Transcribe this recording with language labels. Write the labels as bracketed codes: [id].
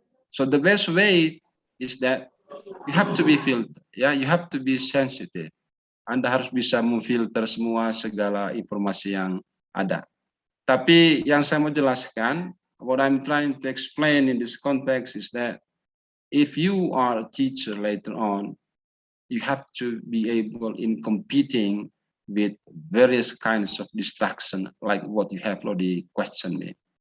[en] So the best way is that you have to be filtered. Yeah, you have to be sensitive. [id] Anda harus bisa memfilter semua segala informasi yang ada. Tapi yang saya mau jelaskan, [en] what I'm trying to explain in this context is that if you are a teacher later on, you have to be able in competing with various kinds of distraction like what you have already questioned me.